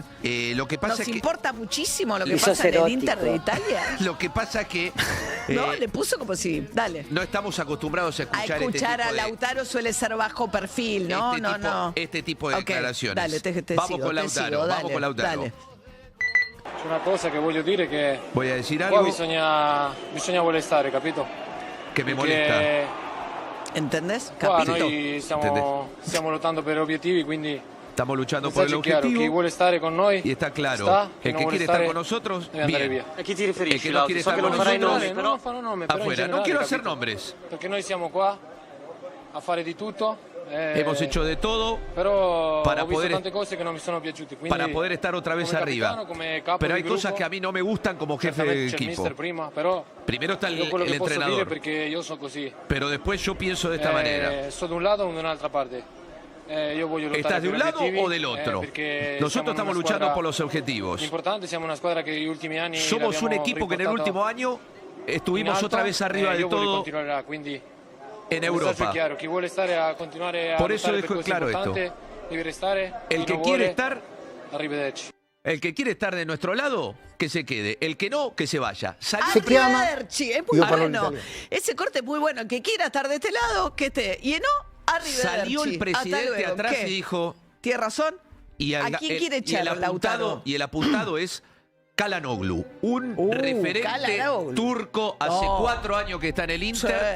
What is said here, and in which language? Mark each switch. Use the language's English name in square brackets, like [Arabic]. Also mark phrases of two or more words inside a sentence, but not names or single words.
[Spanish] Lo que pasa ¿Nos es que importa muchísimo lo que pasa en el Inter de Italia? Lo que pasa que No, le puso como si... Dale. no estamos acostumbrados a escuchar, a Lautaro suele ser bajo perfil, ¿no? Este tipo de Ok, declaraciones. dale, te vamos sigo, con te Lautaro, sigo, vamos dale, con Lautaro. dale. [Italian] C'è una cosa che voglio dire che [Spanish] Voy a decir [Italian] qua [Spanish] algo [Italian] bisogna voler stare, capito? [Spanish] que me molesta. ¿Entendés? [Italian] Qua Capito. noi stiamo lottando per obiettivi, quindi [Spanish] Estamos luchando [Italian] il [Spanish] por el [Italian] messaggio è chiaro, chi [Spanish] objetivo [Italian] vuole stare con noi [Spanish] y está claro. [Italian] sta, chi [Spanish] El [Italian] non [Spanish] que [Italian] vuole [Spanish] quiere estar [Italian] stare [Spanish] con nosotros, [Italian] deve andare [Spanish] bien. [Italian] via. A chi ti [Spanish] El [Italian] riferisci, [Spanish] que no quiere [Italian] Lauti? So [Spanish] estar [Italian] che [Spanish] con [Italian] non farai [Spanish] nosotros, [Italian] nomi, però... Non farò nome, però in [Spanish] afuera. No [Italian] generale, [Spanish] quiero hacer [Italian] capito? [Spanish] nombres. [Italian] Perché noi siamo qua a fare di tutto. [Spanish] Hemos hecho de todo [Italian] Però [Spanish] para [Italian] ho visto [Spanish] poder- [Italian] tante cose che non mi sono piaciute, quindi [Spanish] para poder estar otra vez [Italian] come [Spanish] arriba. [Italian] capitano, come capo [Spanish] Pero [Italian] di [Spanish] hay cosas [Italian] gruppo, [Spanish] que a mí no me gustan como jefe [Italian] certamente [Spanish] del [Italian] c'è il [Spanish] equipo. [Italian] mister prima, però [Spanish] Primero está [Italian] io quello [Spanish] el [Italian] che posso dire [Spanish] entrenador, [Italian] perché io sono così. [Spanish] pero después yo pienso de esta manera. [Italian] Sto da un lato o da un'altra parte. Io voglio lottare [Spanish] ¿Estás de [Italian] per [Spanish] un lado [Italian] obiettivi, [Spanish] o del otro? [Italian] perché [Spanish] Nosotros [Italian] siamo [Spanish] estamos [Italian] una [Spanish] luchando [Italian] squadra [Spanish] por los objetivos. [Italian] importante, siamo una squadra che negli ultimi anni [Spanish] Somos un [Italian] l'abbiamo [Spanish] equipo que en el [Italian] riportato [Spanish] último año [Italian] in [Spanish] estuvimos [Italian] alto, [Spanish] otra vez arriba de [Italian] io voglio [Spanish] todo [Italian] continuare, quindi [Spanish] en [Italian] il messaggio è [Spanish] Europa. [Italian] chiaro, chi vuole stare a continuare a [Spanish] Por eso [Italian] lottare [Spanish] dejo [Italian] per cose [Spanish] claro [Italian] importanti deve restare, [Spanish] El [Italian] chi [Spanish] que [Italian] non [Spanish] quiere [Italian] vuole, [Spanish] estar, [Italian] arrivederci. [Spanish] el que quiere estar de nuestro lado, que se quede. El que no, que se vaya. Arrivederci, es muy [Italian] Io parlo [Spanish] bueno. [Italian] l'italiano. [Spanish] Ese corte es muy bueno. El que quiera estar de este lado, que esté. Y no, arrivederci. Salió el Hasta presidente luego. atrás ¿Qué? y dijo... ¿Tiene razón? Y ¿A quién quiere echar, Lautaro? Y el apuntado es Çalhanoğlu, un referente Çalhanoğlu. turco, hace 4 años que está en el Inter.